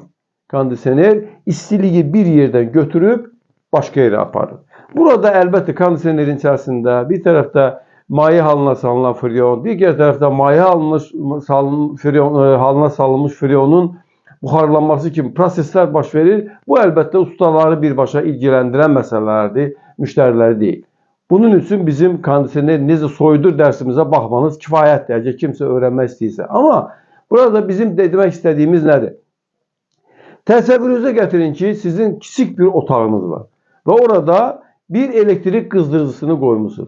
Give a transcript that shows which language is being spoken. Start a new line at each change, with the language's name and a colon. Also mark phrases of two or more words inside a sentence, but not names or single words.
Azerbaijani: Kondisioner istiliyi bir yerdən götürüb başqa yerə aparır. Burada əlbəttə kondisionerin içərisində bir tərəfdə maye halına salınan freon,
Turkish: diğer tarafta
Azerbaijani: maye halına salınmış freonun buharlanması kimi prosesler baş verir.
Turkish: Bu elbette ustaları birbaşa ilgilendiren meselelerdir, müşterileri değil.
Azerbaijani: Bunun için bizim kondisioner necə soyudur dersimizə baxmanız kifayətdir, əgər kimsə öğrenmək istəyirsə. Ama burada bizim demək istədiyimiz nədir? Təsəvvürünüzə gətirin ki, sizin kiçik bir otağınız var ve orada bir elektrik qızdırıcısını qoymusunuz.